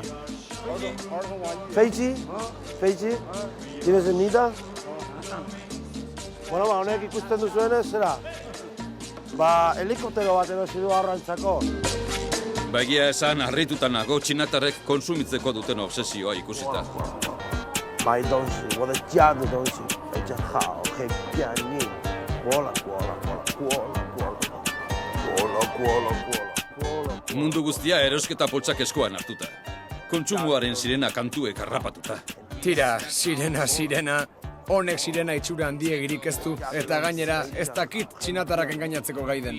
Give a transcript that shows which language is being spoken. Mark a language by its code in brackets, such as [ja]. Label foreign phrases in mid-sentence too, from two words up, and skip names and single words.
[eu] Feitzi? Tienes nita? Bueno, honek ikusten duzuenez, zera? Helikoptero bat erosi du arrantzako. Egia esan, harrituta nago txinatarrek konsumitzeko duten obsesioa ikusita. [zh] 买东西，我的家的东西非常好，很便宜。过了。 [eu] Mundu guztia erosketa poltsak eskuan hartuta. Kontsumoaren sirena kantuek harrapatuta. Tira, sirena. Honek sirena itxura handiegirik ez du, eta gainera ez dakit txinatarrak engainatzeko gaiden.